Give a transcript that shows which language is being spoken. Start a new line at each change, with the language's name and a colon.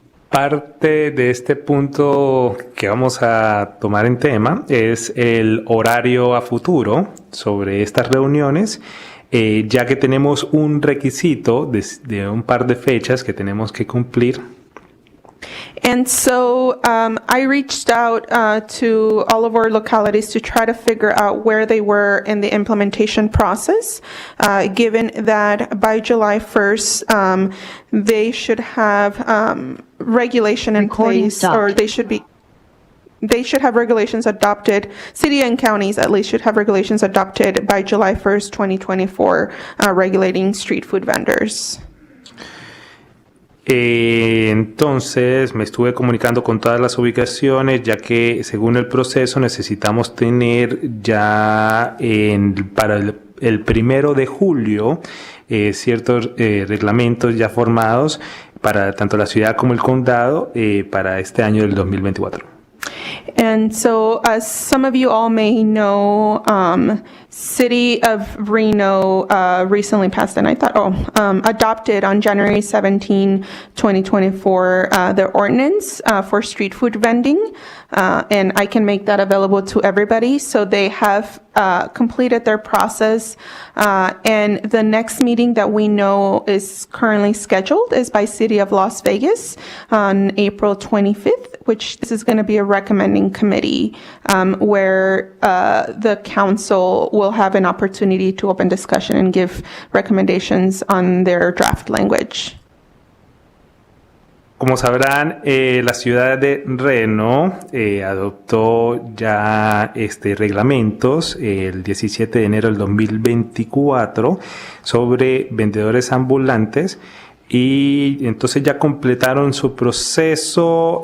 Spanish: Parte de este punto que vamos a tomar en tema es el horario a futuro sobre estas reuniones. Ya que tenemos un requisito de un par de fechas que tenemos que cumplir.
English: And so I reached out to all of our localities to try to figure out where they were in the implementation process, given that by July 1st, they should have regulation in place, or they should have regulations adopted, city and counties at least should have regulations adopted by July 1st, 2024, regulating street food vendors.
Spanish: Entonces me estuve comunicando con todas las ubicaciones, ya que según el proceso necesitamos tener ya para el 1 de julio ciertos reglamentos ya formados para tanto la ciudad como el condado para este año del 2024.
English: And so, as some of you all may know, City of Reno recently passed, and adopted on January 17, 2024, their ordinance for street food vending, and I can make that available to everybody. So they have completed their process, and the next meeting that we know is currently scheduled is by City of Las Vegas on April 25th, which this is going to be a recommending committee where the council will have an opportunity to open discussion and give recommendations on their draft language.
Spanish: Como sabrán, la ciudad de Reno adoptó ya reglamentos el 17 de enero del 2024 sobre vendedores ambulantes. y entonces ya completaron su proceso.